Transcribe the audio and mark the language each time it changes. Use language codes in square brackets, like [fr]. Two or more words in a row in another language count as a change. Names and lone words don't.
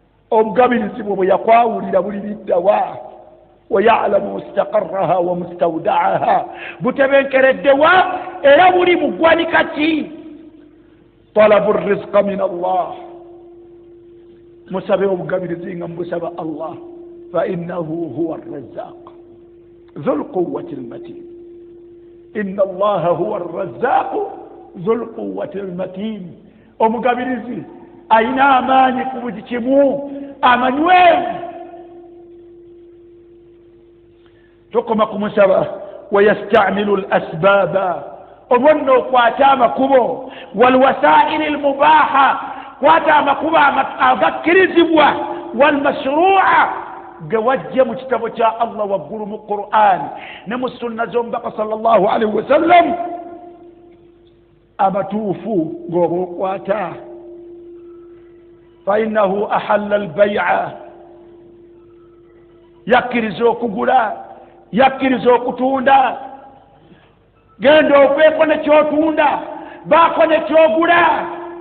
[lg] Obugabirizi bwe bwe yakwawulira buli lidda wa? [ar] "ويعلم مستقرها ومستودعها." [lg] Butebenkeredde wa? Era buli mu ggwanika ki? [ar] طلب رزقا من الله. [lg] Musabe obugabirizi nga mubusaba Allah. [ar] فإنه هو الرزاق. ذو القوة المتين. إن الله هو الرزاق ذو القوة المتين. [lg] Omugabirizi ayina amaanyi ku buli kimu, amanywevu. Tokoma kumusaba. [ar] ويستعمل الأسباب. [lg] Olwo nno okwate amakubo. [ar] والوسائل المباحة. [lg] Kwata amakubo ama-, agakkirizibwa. [ar] والمشروعة. [lg] Ge wajja mu kitabo kya Allah waggulu mu Qur'an ne mu sunna z'omubaka [ar] صلى الله عليه وسلم. [lg] Amatuufu g'oba okwata. [ar] فإنه أحل البيع. [lg] Yakkiriza okugula, yakkiriza okutunda. Genda okweko ne ky'otunda, baako ne ky'ogula.